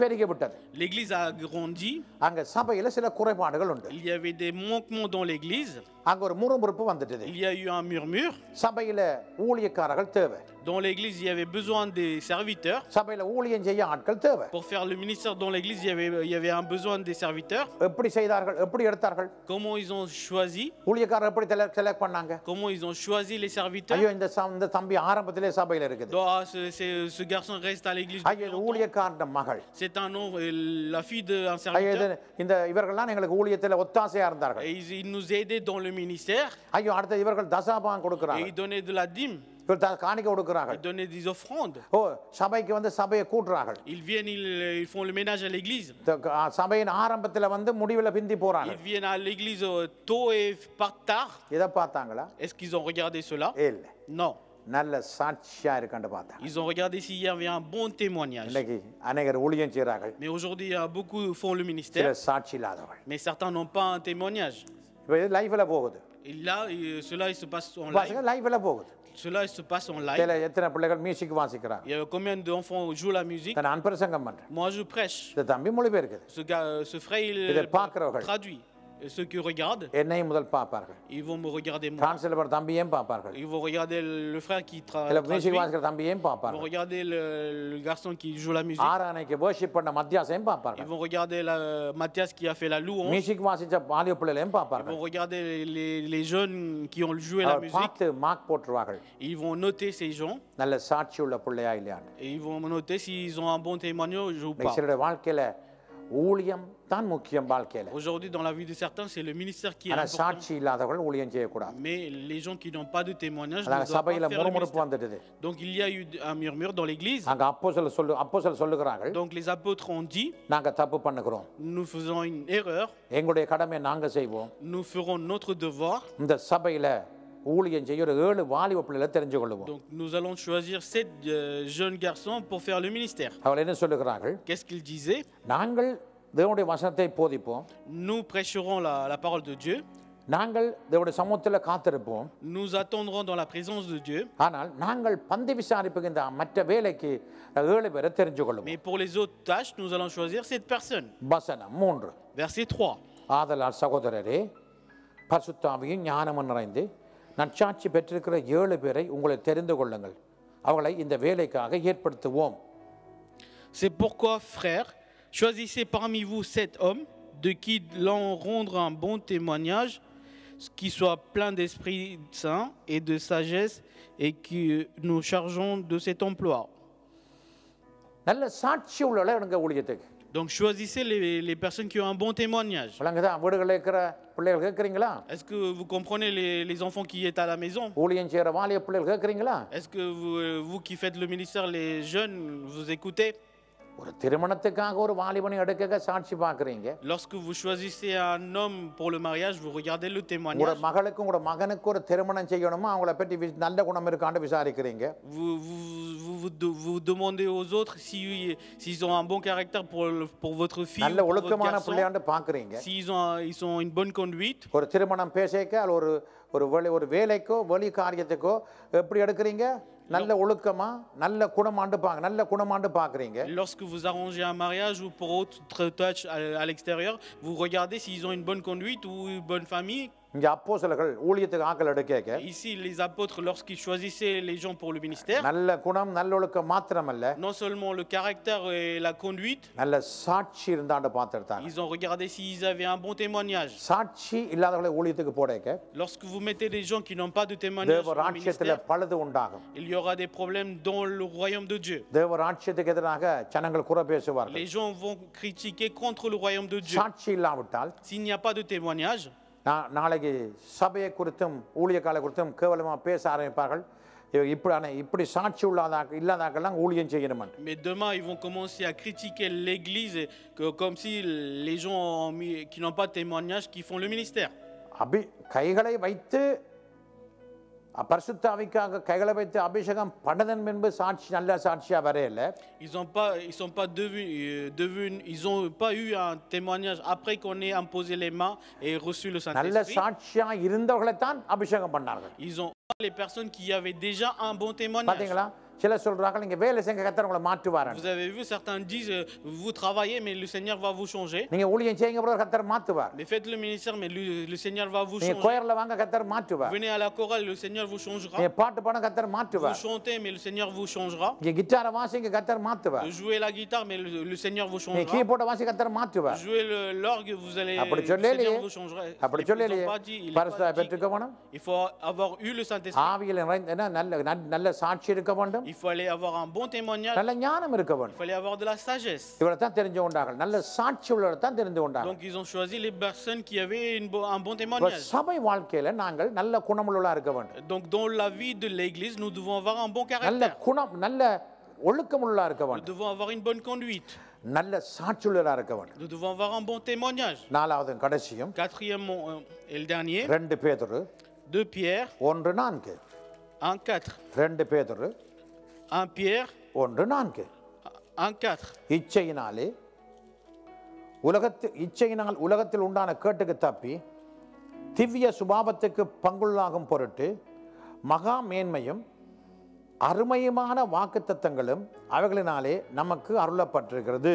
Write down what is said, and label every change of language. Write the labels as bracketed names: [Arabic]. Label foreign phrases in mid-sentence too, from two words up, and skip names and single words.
[Tamil] பெருகி விட்டது. [French] L'Église a grandi. [Tamil] அங்க சபையில சில குறைபாடுகள் உண்டு. [French] Il y avait des manquements dans l'Église. [Tamil] அங்க ஒரு முறுமுறுப்பு வந்துட்டது. [French] Il y a eu un murmure. [Tamil] சபையில ஊழியக்காரர்கள் தேவை. [French] Dans l'Église, il y avait besoin des serviteurs. [Tamil] சபையில ஊழியம் செய்ய ஆட்கள் தேவை. [French] Pour faire le ministère dans l'Église, il y avait un besoin des serviteurs. [Tamil] எப்படி செய்தார்கள், எப்படி எடுத்தார்கள்? [French] Comment ils ont choisi? [Tamil] ஊழியக்காரர் எப்படி செலக்ட் பண்ணாங்க? [French] Comment ils ont choisi les serviteurs? [Tamil] ஐயோ இந்த தம்பி ஆரம்பத்திலே சபையில இருக்குது. [French] Donc, ce garçon reste à l'Église. [Tamil] ஐயோ இது ஊழியக்காரன் மகள். [French] C'est un nom, la fille d'un [Tamil] ஐயோ [French] serviteur. [Tamil] இந்த இவர்கள்லாம் எங்களுக்கு ஊழியத்துல ஒத்தாசையா இருந்தார்கள். [French] Et ils nous aidaient dans le ministère. [Tamil] ஐயோ அடுத்து இவர்கள் தசாபாகம் [French] Et [Tamil] கொடுக்கறாங்க. [French] ils donnaient de la dîme. [Tamil] இவர் காணிக்கை கொடுக்கறாங்க. [French] Ils donnaient des offrandes. [Tamil] ஓ சபைக்கு வந்து சபையை கூட்டுறாங்க. [French] Ils viennent, ils font le ménage à l'église. [Tamil] சபையின் ஆரம்பத்துல வந்து முடிவுல பிந்தி போறாங்க. [French] Ils viennent à l'église tôt et partent tard. [Tamil] இத பார்த்தாங்களா? [French] Est-ce qu'ils ont regardé cela? [Tamil] இல்ல. [French] Non. [Tamil] நல்ல சாட்சியா இருக்கன்னு பார்த்தாங்க. [French] Ils ont regardé s'il y avait un bon témoignage. [Tamil] இன்னைக்கு அநேகர் ஊழியம் செய்றாங்க. [French] Mais aujourd'hui, beaucoup font le [Tamil] சில [French] ministère, [Tamil] சாட்சி இல்லாதவர்கள். [French] mais certains n'ont pas un témoignage. [Tamil] இப்போ இது லைஃப்ல போகுது. [French] Et là, cela, il se passe en [Tamil] பாருங்க [French] live. [Tamil] லைஃப்ல போகுது. [French] Cela, il se passe en live. [Tamil] சில எத்தனை பிள்ளைகள் மியூசிக் வாசிக்கிறாங்க. [French] Il y a combien d'enfants jouent la musique? [Tamil] நான் பிரசங்கம் பண்றேன். [French] Moi, je prêche. [Tamil] இந்த தம்பி மொழிபெயர்க்குது. [French] Ce frère, [Tamil] இதை [French] il [Tamil] பார்க்கிறவர்கள் [French] traduit. Et ceux qui regardent, [Tamil] என்னையும் முதல் பார்ப்பார்கள். [French] ils vont me regarder moi. [Tamil] டிரான்ஸ்லேட் பண்ற தம்பியையும் பார்ப்பார்கள். [French] Ils vont regarder le frère qui [Tamil] இல்ல [French] traduit. [Tamil] மியூசிக் [French] Ils [Tamil] வாசிக்கிற தம்பியையும் [French] vont [Tamil] பார்ப்பார்கள். [French] regarder le garçon qui joue la musique. [Tamil] ஆராதனைக்கு வர்ஷிப் பண்ண மத்தியாசையும் [French] Ils [Tamil] பார்ப்பார்கள். [French] vont regarder Mathias qui a fait la louange. [Tamil] மியூசிக் வாசிச்ச வாலிப பிள்ளைகளையும் [French] Ils [Tamil] பார்ப்பார்கள். [French] vont regarder les jeunes qui ont joué la [Tamil] அவர் [French] musique. [Tamil] பார்த்து மார்க் போட்டுருவார்கள். [French] Ils vont noter ces gens [Tamil] நல்ல சாட்சி உள்ள பிள்ளையா இல்லையான்னு. [French] et ils vont noter s'ils ont un bon témoignage ou pas. [Tamil] சிலருடைய வாழ்க்கையில ஊழியம் தான் முக்கியம் வாழ்க்கையில. [French] Aujourd'hui, dans la vie de certains, c'est le ministère qui est [Tamil] ஆனா [French] important. [Tamil] சாட்சி இல்லாதவர்கள் ஊழியம் செய்யக்கூடாது. [French] Mais les gens qui n'ont pas de témoignage ne [Tamil] அதான் [French] doivent pas [Tamil] சபையில [French] faire le [Tamil] முறுமுறுப்பு [French] ministère. [Tamil] வந்துடுது. [French] Donc il y a eu un murmure dans l'église. [Tamil] அங்க அப்போஸ்தலர் சொல்லுகிறார்கள், [French] Donc les apôtres ont dit, [Tamil] நாங்க தப்பு பண்ணுகிறோம். [French] nous faisons une erreur, [Tamil] எங்களுடைய கடமையை நாங்க செய்வோம். [French] nous ferons notre devoir. [Tamil] இந்த சபையில ஊழியம் செய்ய ஒரு 7 வாலிப பிள்ளைகளை தெரிஞ்சு கொள்ளுவோம். [French] Donc nous allons choisir 7 jeunes garçons pour faire le ministère. [Tamil] அவர்கள் என்ன சொல்லுகிறார்கள்? [French] Qu'est-ce qu'ils disaient? [Tamil] நாங்கள் தேவனுடைய வசனத்தை போதிப்போம். [French] Nous prêcherons la parole de Dieu. [Tamil] நாங்கள் தேவனுடைய சமூகத்தில் காத்திருப்போம். [French] Nous attendrons dans la présence de Dieu. [Tamil] ஆனால் நாங்கள் பந்தி விசாரிப்புக்கு இந்த மற்ற வேலைக்கு 7 பேரை தெரிஞ்சு கொள்ளுவோம். [French] Mais pour les autres tâches, nous allons choisir cette personne. [Tamil] வசனம் 3. [French] Verset 3. [Tamil] ஆதலால் சகோதரரே, பரிசுத்த ஆவியும் ஞானமும் நிறைந்து நற்சாட்சி பெற்றிருக்கிற 7 பேரை உங்களை தெரிந்து கொள்ளுங்கள். அவர்களை இந்த வேலைக்காக ஏற்படுத்துவோம். [French] C'est pourquoi, frères, choisissez parmi vous 7 hommes de qui l'on rendre un bon témoignage, qui soit plein d'Esprit Saint et de sagesse, et que nous chargeons de cet emploi. [Tamil] நல்ல சாட்சி உள்ளவளை எனக்கு ஊழியத்துக்கு. [French] Donc choisissez les personnes qui ont un bon témoignage. [Tamil] விளங்குதா? வீடுகளில் இருக்கிற பிள்ளைகள் கேட்குறீங்களா? [French] Est-ce que vous comprenez les enfants qui sont à la maison? [Tamil] ஊழியம் செய்கிற வாலிய பிள்ளைகள் கேட்குறீங்களா? [French] Est-ce que vous qui faites le ministère, les jeunes, vous écoutez? [Tamil] ஒரு திருமணத்துக்காக ஒரு வாலிபனை எடுக்க சாட்சி பார்க்குறீங்க. [French] Lorsque vous choisissez un homme pour le mariage, vous regardez le [Tamil] உங்களோட [French] témoignage. [Tamil] மகளுக்கும் உங்களோட மகனுக்கு ஒரு திருமணம் செய்யணுமா அவங்கள பற்றி நல்ல குணம் இருக்கான்னு விசாரிக்கிறீங்க. [French] Vous demandez aux autres s'ils ont un bon caractère pour votre fille [Tamil] நல்ல [French] ou pour votre [Tamil] ஒழுக்கமான [French] garçon, [Tamil] பிள்ளையாண்டு பார்க்குறீங்க. [French] ils ont une bonne conduite. [Tamil] ஒரு திருமணம் பேசிக்க அது ஒரு வேலைக்கோ வெளி காரியத்துக்கோ எப்படி எடுக்கிறீங்க? நல்ல ஒழுக்கமா நல்ல குணமாண்டு பார்க்குறீங்க. [French] Lorsque vous arrangez un mariage ou pour autre tâche à l'extérieur, vous regardez s'ils ont une bonne conduite ou une bonne famille. [Tamil] இங்க அப்போஸ்தலர்கள் ஊழியத்துக்கு ஆட்கள் எடுக்க [French] Ici, les apôtres, lorsqu'ils choisissaient les gens pour le ministère, [Tamil] நல்ல குணம் நல்ல ஒழுக்கம் மாத்திரமல்ல, [French] non seulement le caractère et la conduite, [Tamil] நல்ல சாட்சி இருந்தாண்டு பார்த்துட்டாங்க. [French] ils ont regardé s'ils avaient un bon témoignage. [Tamil] சாட்சி இல்லாதவர்களை ஊழியத்துக்கு போடக்க [French] Lorsque vous mettez des gens qui n'ont pas de témoignage [Tamil] தேவ [French] dans le [Tamil] ராஜ்யத்துல [French] ministère, [Tamil] பழுது உண்டாகும். [French] il y aura des problèmes dans le royaume de Dieu. [Tamil] தேவ ராஜ்யத்துக்கு எதிராக ஜனங்கள் குறை பேசுவார்கள். [French] Les gens vont critiquer contre le royaume de Dieu. [Tamil] சாட்சி இல்லாவிட்டால் [French] S'il n'y a pas de témoignage, [Tamil] நாளைக்கு சபையை குறித்தும் ஊழியக்காலை குறித்தும் கேவலமா பேச ஆரம்பிப்பார்கள். இப்படி சாட்சி இல்லாதாக்கெல்லாம் ஊழியம் செய்யணும். [French] mais demain ils vont commencer à critiquer l'église comme si les gens qui n'ont pas de témoignage qui font le ministère. [Tamil] கைகளை வைத்து பரிசுத்தாவிக்காக கைகளை வைத்து அபிஷேகம் பண்ணதன் பின்பு சாட்சி நல்ல சாட்சியா வரையில [French] ils ont pas eu un témoignage après qu'on ait imposé les mains et reçu le [Tamil] நல்ல [French] Saint-Esprit. [Tamil] சாட்சியா இருந்தவர்களை தான் அபிஷேகம் பண்ணார்கள். [French] Ils ont les personnes qui avaient déjà un bon témoignage. [Tamil] பாத்தீங்களா சிலர் சொல்றாங்க நீங்க வேலை செஞ்ச கர்த்தர் உங்களை மாற்றுவார். [French] Vous avez vu, certains disent vous travaillez mais le Seigneur va vous changer. [Tamil] நீங்க ஊழியம் செய்யுங்க brother கர்த்தர் மாற்றுவார். [French] Mais faites le ministère mais le Seigneur va vous [Tamil] நீங்க [French] changer. [Tamil] கோயர்ல வாங்க கர்த்தர் மாற்றுவார். [French] Venez à la chorale, le Seigneur vous changera. [Tamil] நீங்க பாட்டு பாட கர்த்தர் [French] Vous [Tamil] மாற்றுவார். [French] chantez mais le Seigneur vous changera. [Tamil] நீங்க கிட்டாரை வாசிங்க கர்த்தர் மாற்றுவார். [French] Vous jouez la guitare mais le Seigneur vous [Tamil] நீங்க [French] changera. [Tamil] கீபோர்ட வாசி கர்த்தர் [French] Vous [Tamil] மாற்றுவார். [French] jouez l'orgue, vous allez [Tamil] அப்படி [French] le [Tamil] சொல்லலையே. [French] Seigneur vous changera. [Tamil] அப்படி [French] Ils [Tamil] சொல்லலையே. [French] ont pas dit, il est [Tamil] பரிசுத்த [French] pas dit. [Tamil] பெற்றுக்க வேணும். [French] Il faut avoir eu le Saint-Esprit. [Tamil] ஆவியில் நிறைந்த நல்ல சாட்சி இருக்க வேண்டும். [French] Il fallait avoir un bon témoignage. [Tamil] நல்ல ஞானம் இருக்க [French] Il [Tamil] வேண்டும். [French] fallait avoir de la sagesse. [Tamil] இவரை தான் தெரிஞ்சு கொண்டார்கள். நல்ல சாட்சி உள்ளவரை தான் தெரிந்து கொண்டார்கள். [French] Donc ils ont choisi les personnes qui avaient un bon [Tamil] இப்ப [French] témoignage. [Tamil] சபை வாழ்க்கையில நாங்கள் நல்ல குணமுள்ளவர்களா இருக்க வேண்டும். [French] Donc dans la vie de l'Église, nous devons avoir un bon [Tamil] நல்ல [French] caractère. [Tamil] குணம் நல்ல ஒழுக்கமுள்ளவர்களா இருக்க [French] Nous [Tamil] வேண்டும். [French] devons avoir une bonne conduite. [Tamil] நல்ல சாட்சி உள்ளவர்களா இருக்க வேண்டும். [French] Nous devons avoir un bon témoignage. [Tamil] நாலாவது கடைசியும் [French] Quatrièmement et le dernier, [Tamil] 2 பேதுரு [French] 2 Pierre 1:4. 1:4. [Tamil] 2 பேதுரு [French] 1 Pierre 1:4. 1:4. [Tamil] இச்சையினாலே இச்சையினால் உலகத்தில் உண்டான கேட்டுக்கு தப்பி திவ்ய சுபாவத்துக்கு பங்குள்ளாகும் பொருட்டு மகா மேன்மையும் அருமையுமான வாக்குத்தத்தங்களும் அவைகளினாலே நமக்கு அருளப்பட்டிருக்கிறது.